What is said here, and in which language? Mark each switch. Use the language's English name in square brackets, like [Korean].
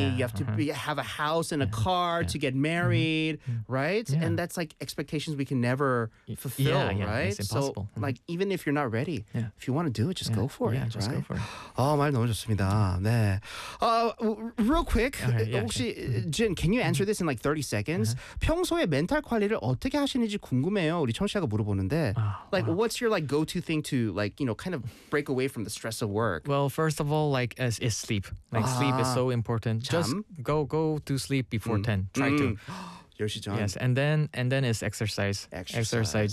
[English] Yeah, you have to have a house and a car to get married, right? Yeah. And that's like expectations we can never fulfill, right? It's impossible. So like even if you're not ready, if you want to do it, just go for it. Yeah, right? Just go for it. [Korean] Oh, 말 너무 좋습니다. 네. [English] Real quick, Jin, can you answer this in like 30 seconds? Uh-huh. [Korean] 평소에 멘탈 관리를 어떻게 하시는지 궁금해요. 우리 청취자가 물어보는데, [English] what's your like go-to thing to like you know kind of break away from the stress of work? Well, first of all, like is sleep. Like sleep is so important. [Korean] 잠? [English] Just go to sleep before 10. Try to. [Korean] 10시 전. [English] Yes, and then is exercise. Exercise.